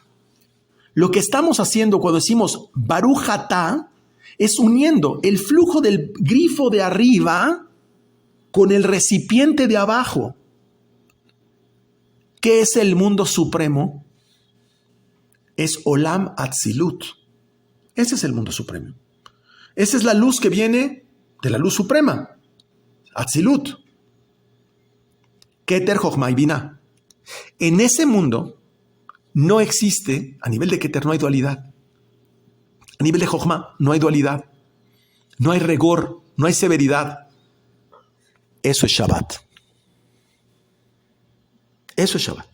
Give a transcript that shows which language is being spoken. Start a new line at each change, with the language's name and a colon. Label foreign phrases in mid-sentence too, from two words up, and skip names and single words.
Spanish: Lo que estamos haciendo cuando decimos
Hebrew: ברוך אתה
Spanish: es uniendo el flujo del grifo de arriba con el recipiente de abajo. ¿Qué es el mundo supremo? Es
Hebrew: עולם אצילות.
Spanish: Ese es el mundo supremo. Esa es la luz que viene de la luz suprema. Atzilut. Keter, Jochma y Binah. En ese mundo no existe, a nivel de Keter no hay dualidad. A nivel de Jochma no hay dualidad. No hay rigor, no hay severidad. Eso es Shabbat. Eso es Shabbat.